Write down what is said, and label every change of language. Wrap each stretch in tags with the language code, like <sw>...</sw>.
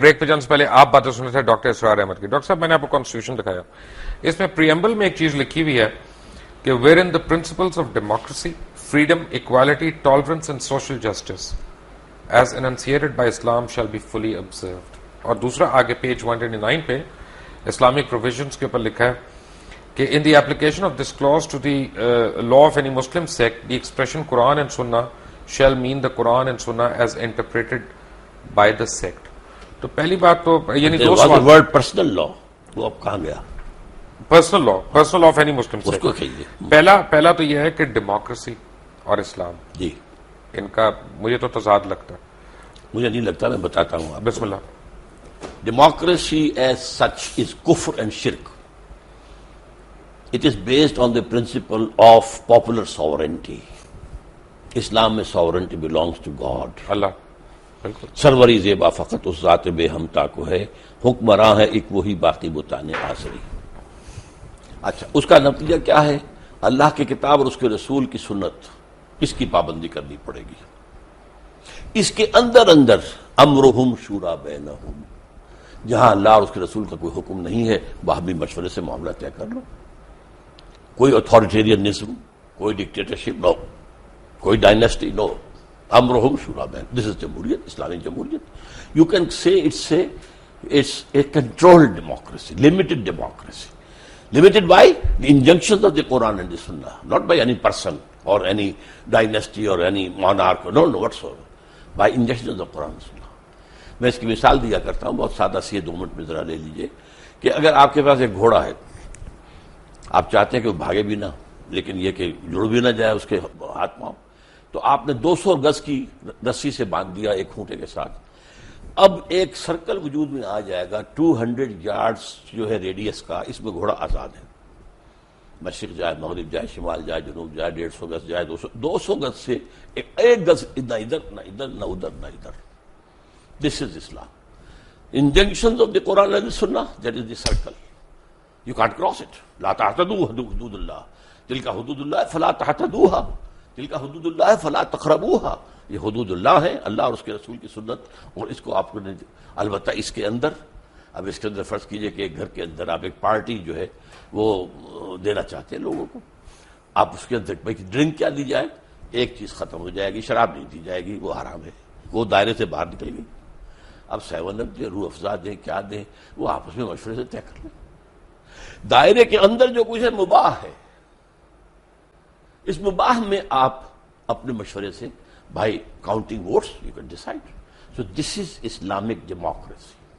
<ur>Break پہ جانے سے پہلے آپ باتیں سن رہے تھے ڈاکٹر اسرار احمد کی. ڈاکٹر صاحب میں نے آپ کو کانسٹیٹیوشن دکھایا، اس میں پریمبل میں ایک چیز لکھی ہوئی ہے کہ</ur> <en>Where in the principles of democracy, freedom, equality, tolerance and social justice as enunciated by Islam shall be fully observed.</en> <ur>اور دوسرا آگے پیج 129 پہ اسلامک پروویژنس کے اوپر لکھا ہے کہ</ur> <en>in the application of this clause to the law of any Muslim sect, the expression Quran and Sunnah shall mean the Quran and Sunnah as interpreted by the sect.</en> <ur>تو پہلی بات تو یعنی دو سوال. ورڈ پرسنل لا وہ اب کہاں گیا؟</ur> <en>personal law of any Muslim</en> <ur>اس کو</ur> <en>sect.</en> <ur>کہیے. پہلا تو یہ ہے کہ ڈیموکریسی اور اسلام، جی ان کا مجھے تو تضاد لگتا ہے. مجھے نہیں لگتا, میں بتاتا ہوں آپ. بسم اللہ.</ur> <en>Democracy as such is kufr and shirk. It is based on the principle of popular sovereignty.</en> <ur>اسلام میں</ur> <en>sovereignty belongs to God.</en> <ur>اللہ بالکل. سروری زیبا فقط اس ذات بے ہمتا کو ہے, حکمراں ہے ایک وہی باقی بتانے آسری. اچھا, اس کا نتیجہ کیا ہے؟ اللہ کی کتاب اور اس کے رسول کی سنت, اس کی پابندی کرنی پڑے گی. اس کے اندر</ur> <ar>امرہم شورا بینہم,</ar> <ur>جہاں اللہ اور اس کے رسول کا کوئی حکم نہیں ہے وہاں بھی مشورے سے معاملہ طے کر لو. کوئی اتھارٹیرینزم, کوئی ڈکٹیٹرشپ نو, کوئی ڈائنیسٹی نو.</ur> <ar>امرہم شورا بین,</ar> <en>this is</en> <ur>جمہوریت, اسلامی جمہوریت.</ur> <en>You can say it's a controlled democracy, limited democracy. Limited by the injunctions of the Quran and the Sunnah, not by any person or any dynasty or any monarch, no whatsoever. By injunctions of Quran and Sunnah.</en> <ur>میں اس کی مثال دیا کرتا ہوں, بہت سادہ سی ہے, 2 minute میں ذرا لے لیجئے کہ اگر آپ کے پاس ایک گھوڑا ہے, آپ چاہتے ہیں کہ وہ بھاگے بھی نہ لیکن یہ کہ جڑ بھی نہ جائے اس کے ہاتھ پاؤں, تو آپ نے 200 گز کی رسی سے باندھ دیا ایک کھونٹے کے ساتھ. اب ایک سرکل وجود میں آ جائے گا 200 یارڈز جو ہے ریڈیس کا, اس میں گھوڑا آزاد ہے. مشرق جائے, مغرب جائے, شمال جائے, جنوب جائے, 150 گز جائے, 200 گز سے ایک گز نہ ادھر نہ ادھر نہ ادھر نہ ادھر.</ur> <en>This is Islam. Injunctions of the Quran and the Sunnah, that is the circle. You can't cross it.</en> <ar>لا تعتدوا حدود اللہ, تلک حدود اللہ فلا تعتدوها, تلک حدود اللہ فلا تقربوها.</ar> <ur>یہ حدود اللہ ہے, اللہ اور اس کے رسول کی سنت, اور اس کو آپ کو البتہ اس کے اندر, اب اس کے اندر فرض کیجئے کہ ایک گھر کے اندر آپ ایک پارٹی جو ہے وہ دینا چاہتے ہیں لوگوں کو, آپ اس کے اندر ڈرنک کیا دی جائے, ایک چیز ختم ہو جائے گی, شراب نہیں دی جائے گی, وہ حرام ہے, وہ دائرے سے باہر نکل گئی. اب 7 اپ دیں, روح افزا دیں, کیا دیں, وہ آپس میں مشورے سے طے کر لیں. دائرے کے اندر جو کچھ ہے مباح ہے, اس مباح میں آپ اپنے مشورے سے, بھائی</ur> <en>Counting votes you can decide. So this is Islamic democracy.</en>